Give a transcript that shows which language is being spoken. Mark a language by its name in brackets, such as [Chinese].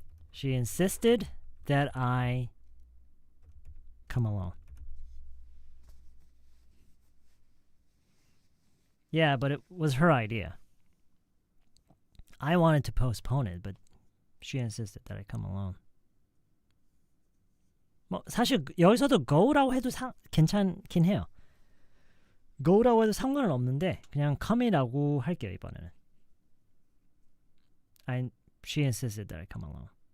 [English] She insisted that I come alone. Yeah, but it was her idea. I wanted to postpone it, but she insisted that I come alone. [Korean] 뭐 사실 여기서도 go라고 해도 괜찮긴 해요. go라고 해도 상관은 없는데 그냥 come이라고 할게요, 이번에는. [English] She insisted that I come alone.